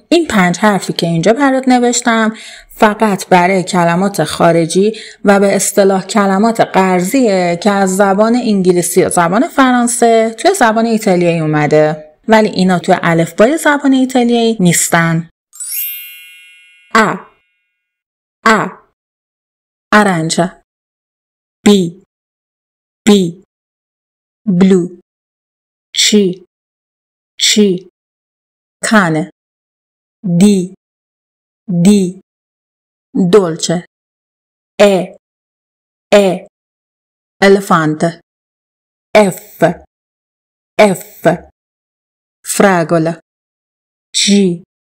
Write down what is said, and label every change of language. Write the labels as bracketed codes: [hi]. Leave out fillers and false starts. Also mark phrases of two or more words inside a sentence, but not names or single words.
[fa] این 5 حرفی که اینجا برات نوشتم فقط برای کلمات خارجی و به اصطلاح کلمات قرضیه که از زبان انگلیسی و زبان فرانسه توی زبان ایتالیایی اومده، ولی اینا توی الفبای زبان ایتالیایی نیستن. [it] a arancia, bi blu, ci cane, دی dolce, e elefante, f fragola, g